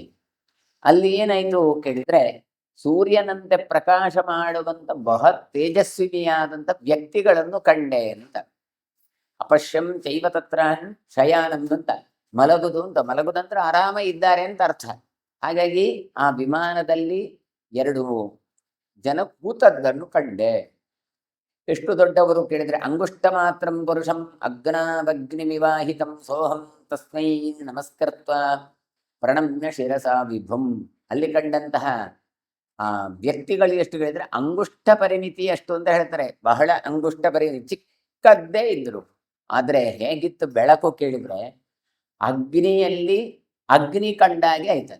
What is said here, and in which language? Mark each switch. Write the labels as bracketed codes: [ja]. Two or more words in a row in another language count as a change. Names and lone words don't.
[kn] ಅಲ್ಲಿ ಏನಾಯ್ತು ಕೇಳಿದ್ರೆ, ಸೂರ್ಯನಂತೆ ಪ್ರಕಾಶ ಮಾಡುವಂತ ತೇಜಸ್ವಿನಿಯಾದಂಥ ವ್ಯಕ್ತಿಗಳನ್ನು ಕಂಡೆ ಅಂತ. [sa] अपश्यं चैव तत्र शयानं [kn] ಅಂತ, ಮಲಗುದಂದ್ರೆ ಆರಾಮ ಇದ್ದಾರೆ ಅಂತ ಅರ್ಥ. ಹಾಗಾಗಿ ಆ ವಿಮಾನದಲ್ಲಿ 2 ಜನ ಕೂತದ್ದನ್ನು ಕಂಡೆ. ಎಷ್ಟು ದೊಡ್ಡವರು ಕೇಳಿದ್ರೆ, [sa] अङ्गुष्ठ मात्रं पुरुषं अग्नावग्निमिवाहितं सोऽहं तस्मै नमस्कृत्व प्रणम्य शिरसा विभुं. [kn] ಅಲ್ಲಿ ಕಂಡಂತಹ ಆ ವ್ಯಕ್ತಿಗಳು ಎಷ್ಟು ಹೇಳಿದ್ರೆ ಅಂಗುಷ್ಟ ಪರಿಮಿತಿ ಅಷ್ಟು ಅಂತ ಹೇಳ್ತಾರೆ. ಬಹಳ ಅಂಗುಷ್ಟ ಪರಿಮಿತಿ, ಚಿಕ್ಕದ್ದೇ ಇದ್ರು. ಆದ್ರೆ ಹೇಗಿತ್ತು ಬೆಳಕು ಕೇಳಿದ್ರೆ, ಅಗ್ನಿಯಲ್ಲಿ ಅಗ್ನಿ ಕಂಡಾಗೆ ಆಯ್ತದೆ.